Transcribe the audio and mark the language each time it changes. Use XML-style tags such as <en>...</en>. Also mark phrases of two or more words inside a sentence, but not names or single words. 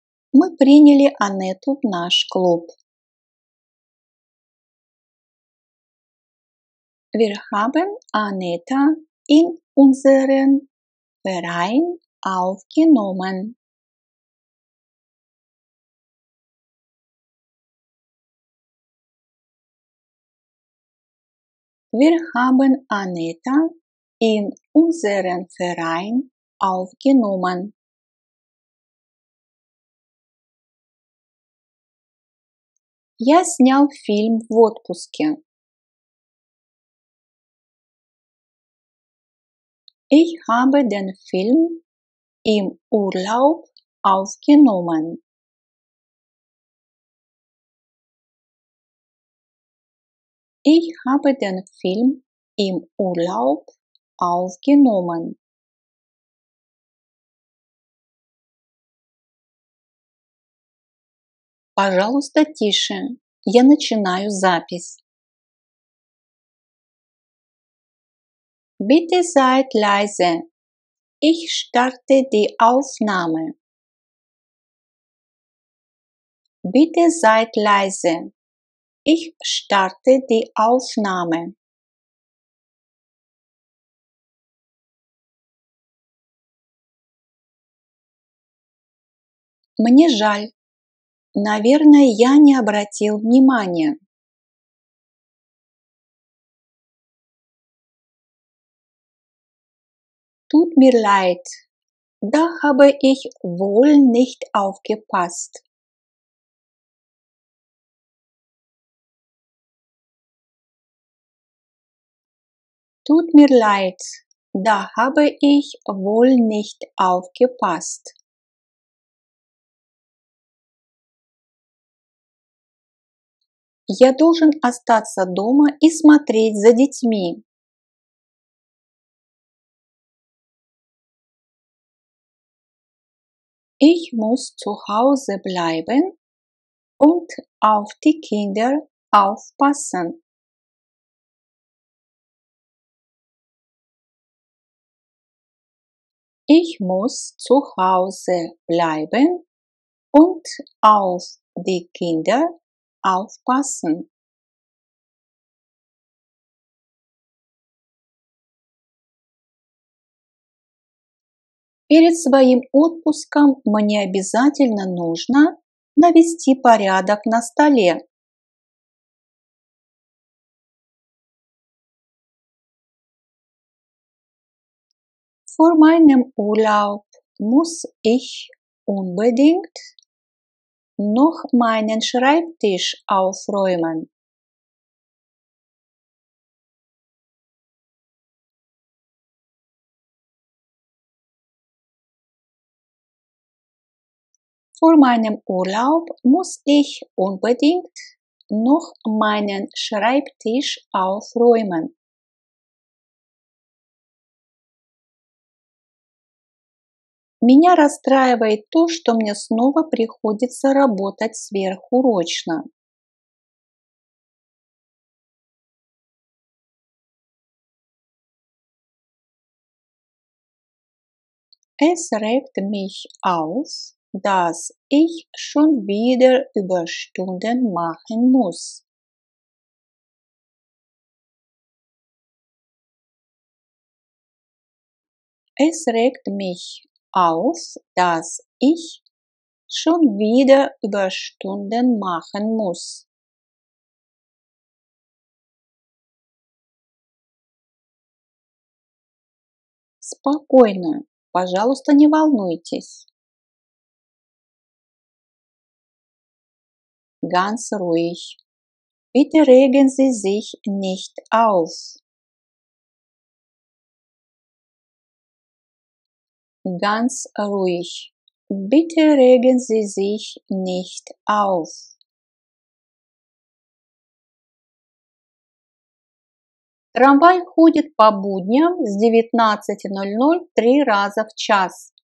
<ru>Мы приняли Анетту в наш клуб.</ru> <de>Wir haben Anetta in unseren Verein aufgenommen. Wir haben Anetta in unseren Verein aufgenommen.</de> <ru>Я снял фильм в отпуске.</ru> <de>Ich habe den Film im Urlaub aufgenommen. Ich habe den Film im Urlaub aufgenommen.</de> <ru>Пожалуйста, тише. Я начинаю запись.</ru> <de>Bitte seid leise. Ich starte die Aufnahme. Bitte seid leise. Ich starte die Aufnahme.</de> <ru>Мне жаль. Наверное, я не обратил внимания.</ru> <de>Tut mir leid. Da habe ich wohl nicht aufgepasst. Tut mir leid. Da habe ich wohl nicht aufgepasst.</de> <ru>Я должен остаться дома и смотреть за детьми.</ru> <de>Ich muss zu Hause bleiben und auf die Kinder aufpassen. Ich muss zu Hause bleiben und auf die Kinder aufpassen.</de> <ru>Перед своим отпуском мне обязательно нужно навести порядок на столе.</ru> <de>Vor meinem Urlaub muss ich unbedingt noch meinen Schreibtisch aufräumen. Vor meinem Urlaub muss ich unbedingt noch meinen Schreibtisch aufräumen.</de> <ru>Меня расстраивает то, что мне снова приходится работать сверхурочно.</ru> <de>Es regt mich auf, dass ich schon wieder Überstunden machen muss. Es regt mich auf, dass ich schon wieder Überstunden machen muss.</de> <ru>Спокойно, пожалуйста, не волнуйтесь.</ru> <de>Ganz ruhig. Bitte regen Sie sich nicht auf. Ganz ruhig. Bitte regen Sie sich nicht auf.</de> <ru>Трамвай ходит по будням с 19:00 3 раза в час.</ru>